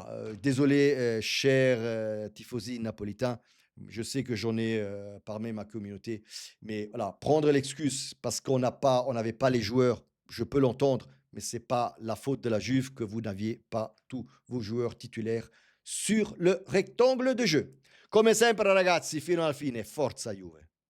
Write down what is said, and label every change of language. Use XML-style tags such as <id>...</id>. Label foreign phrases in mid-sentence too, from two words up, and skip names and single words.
<fr>Désolé, cher tifosi napolitain. Je sais que j'en ai parmi ma communauté, mais voilà, prendre l'excuse parce on n'avait pas les joueurs, je peux l'entendre, mais c'est pas la faute de la Juve que vous n'aviez pas tous vos joueurs titulaires sur le rectangle de jeu.</fr> <it>Come sempre, ragazzi, fino alla fine, forza Juve.</it>